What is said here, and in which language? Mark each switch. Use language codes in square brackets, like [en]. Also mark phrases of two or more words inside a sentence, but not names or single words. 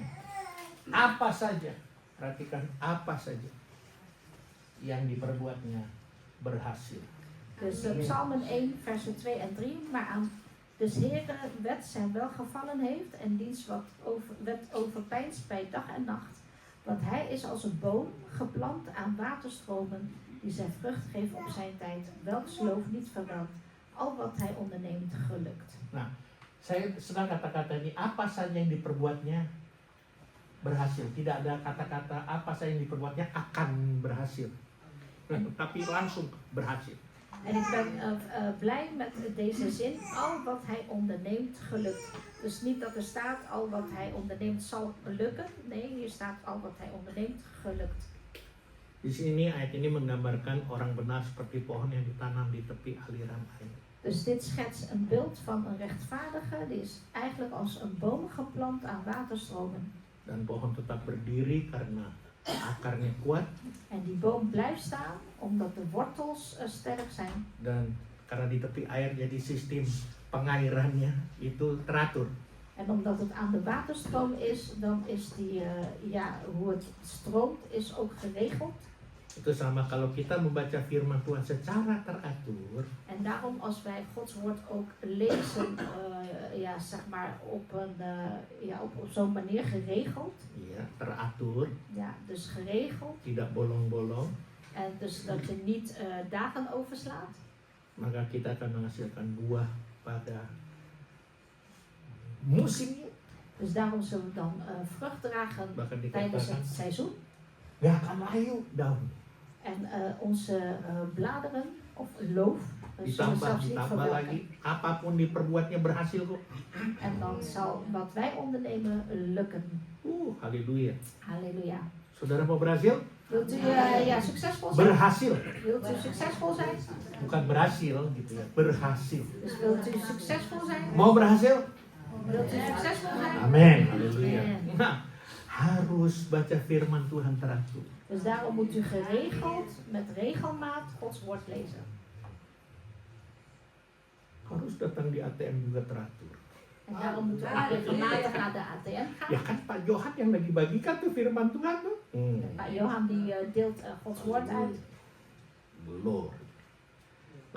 [id] Apa saja, perhatikan, apa saja yang diperbuatnya berhasil. [nl] Dus Psalmen 1, versen 2 en 3. Maar aan des Heeren wet zijn welgevallen heeft en diens wet overpeinst bij dag en nacht. Want hij is als een boom geplant aan waterstromen die zijn vrucht geeft op zijn tijd. Welks loof niet verwelkt. Al wat hij onderneemt gelukt. [id] Nah, saya senang kata-kata ini, apa saja yang diperbuatnya berhasil. Tidak ada kata-kata apa saja yang diperbuatnya akan berhasil. Tapi langsung berhasil. [nl] En ik ben blij met deze zin. Al wat hij onderneemt gelukt. Dus niet dat er staat al wat hij onderneemt zal lukken. Nee, hier staat al wat hij onderneemt gelukt. [id] Di sini ayat ini menggambarkan orang benar seperti pohon yang ditanam di tepi aliran air. [nl] Dus dit schetst een beeld van een rechtvaardige. Die is eigenlijk als een boom geplant aan waterstromen. [id] Dan pohon tetap berdiri karena akarnya kuat. [nl] En die boom blijft staan omdat de wortels sterk zijn. [id] Dan karena di tepi air jadi sistem pengairannya itu teratur. [nl] En omdat het aan de waterstroom is, dan is die, hoe het stroomt, is ook geregeld. [id] Itu sama kalau kita membaca firman Tuhan secara teratur. [nl] En daarom als wij Gods woord ook lezen, zeg maar op zo'n manier geregeld. [id] Iya, teratur. [nl] Ja, dus geregeld. [id] Tidak bolong-bolong. [nl] En dus dat je niet dagen overslaat. [id] Maka kita akan menghasilkan buah pada musimnya. [nl] Dus daarom zullen we dan vrucht dragen [id] Bahkan [nl] tijdens [id] dikatakan [nl] het seizoen. [id] gak akan layu daun. [nl] En onze bladeren of loof zullen zelfs niet [id] Ditambah [nl] verwelken. [id] lagi, apapun diperbuatnya berhasil kok. [nl] En dan zal wat wij ondernemen lukken. Halleluja. Halleluja. [id] Saudara mau berhasil? [nl] Wilt u succesvol zijn? [id] Berhasil. [nl] Wilt u succesvol zijn? [id] Bukan berhasil gitu ya, berhasil. [nl] Dus wilt u succesvol zijn? [id] Mau berhasil? [nl] Wilt u succesvol zijn? [id] Amin. Halleluja. [nl] Amen. [id] Nah, harus baca firman Tuhan teratur. [nl] Dus daarom moet u geregeld, met regelmaat, Gods woord lezen. [id] Harus datang di ATM juga teratur. [nl] En daarom moeten we ook regelmatig naar de ATM gaan. [id] Ya kan Pak Johan yang lagi bagikan tuh firman Tuhan tuh. [nl] Pak Johan die deelt Gods woord uit. [id] Belum.